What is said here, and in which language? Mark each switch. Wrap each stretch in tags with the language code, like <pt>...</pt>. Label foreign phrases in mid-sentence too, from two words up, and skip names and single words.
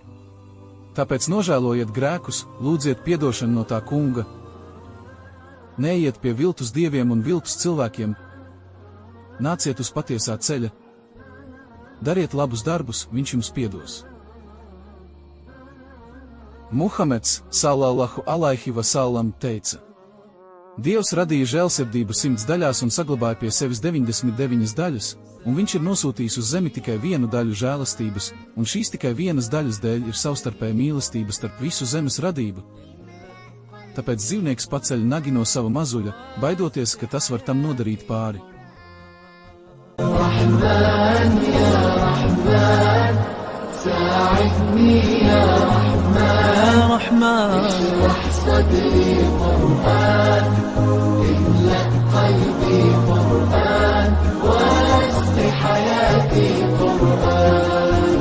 <lv>Tāpēc nožēlojiet grēkus, lūdziet piedošanu no tā kunga. Neiet pie viltus dieviem un viltus cilvēkiem. Nāciet uz patiesā ceļa. Dariet labus darbus, viņš jums piedos. Muhameds,</lv> <ar>صلى الله عليه وسلم,</ar> <lv>teica: Dievs radīja žēlsirdību 100 daļās un saglabāja pie sevis 99 daļas, un viņš ir nosūtījis uz zemi tikai vienu daļu žēlastības, un šīs tikai vienas daļas dēļ ir savstarpēja mīlestība starp visu zemes radību. Tāpēc dzīvnieks paceļ nagi no sava mazuļa, baidoties, ka tas var tam nodarīt pāri.</lv> <ar>رحمن يا رحمن ساعدني يا رحمن, اشرح صدري قرآن, املأ قلبي قرآن, واسق حياتي قرآن.</ar>